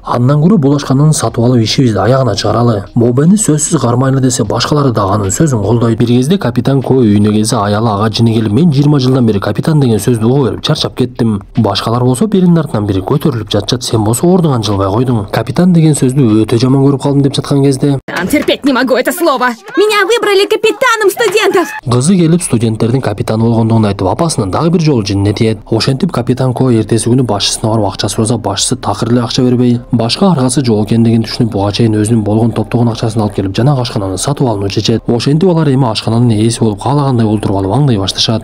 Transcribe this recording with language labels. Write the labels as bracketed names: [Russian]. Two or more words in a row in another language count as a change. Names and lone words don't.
[Kyrgyz] Андан көрө бул ашкананы сатып алып ишибизди аягына чыгаралы. Мобаны сөзсүз кармайлы десе, башкалары да анын сөзүн колдойт. Бир кезде капитан Ко үйүнө келсе, аялы ага жини келип, мен 20 жылдан бери капитан деген сөздү угуп берип чарчап кеттим. Башкалар болсо биринин артынан бири көтөрүлүп жатышат, сен болсо ордуңан жылбай койдуң. Капитан деген сөздү өтө жаман көрүп калдым деп жаткан кезде, [Russian] Терпеть не могу это слово. Меня выбрали капитаном студентов. [Kyrgyz] Кызы келип студенттердин капитаны болгондугун айтып, апасынын дагы бир жолу жинине тиет. Ошентип капитан Ко эртеси күнү башчысына барып акча сураса, башчысы такыр эле акча бербей, башка аргасы жок экендигин түшүнүп, буга чейин өзүнүн болгон топтогон акчасын алып келип жанагы ашкананы сатып алууну чечет. Ошентип алар эми ашкананын ээси болуп каалагандай олтуруп алып аңдай башташат.